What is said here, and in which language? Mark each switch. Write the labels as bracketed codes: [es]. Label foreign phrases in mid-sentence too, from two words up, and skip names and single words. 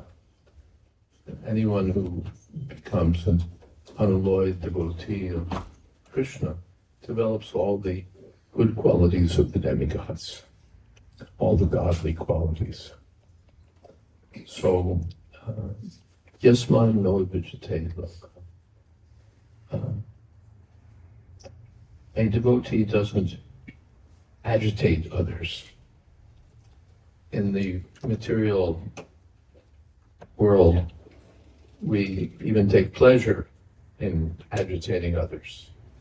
[en] Anyone who becomes an unalloyed devotee of Krishna develops all the good qualities of the demigods, all the godly qualities. So, [sa] yasmān nodvijate loko. [en] A devotee doesn't agitate others. In the material world, we even take pleasure in agitating others.